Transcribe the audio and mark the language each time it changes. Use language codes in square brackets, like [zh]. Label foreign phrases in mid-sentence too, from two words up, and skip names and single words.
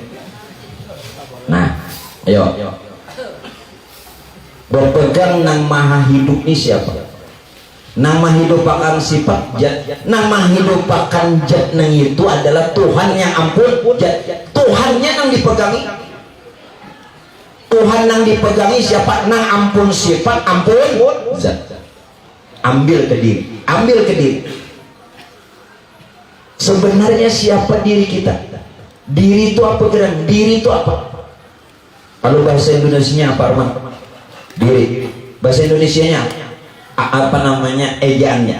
[bjn] Nah, ayo berpegang nang maha hidup ini siapa? Nama hidupakan sifat jat, nama hidupakan jat nang itu adalah Tuhan yang ampun jat. Tuhannya nang dipegangi, Tuhan nang dipegangi siapa? Nang ampun sifat, ampun zat. [id] Ambil ke diri, ambil ke diri. Sebenarnya siapa diri kita? [bjn] Diri itu apa geran? Diri itu apa? [id] Kalau bahasa Indonesianya apa, Arman? Diri. Bahasa Indonesianya apa namanya, ejaannya?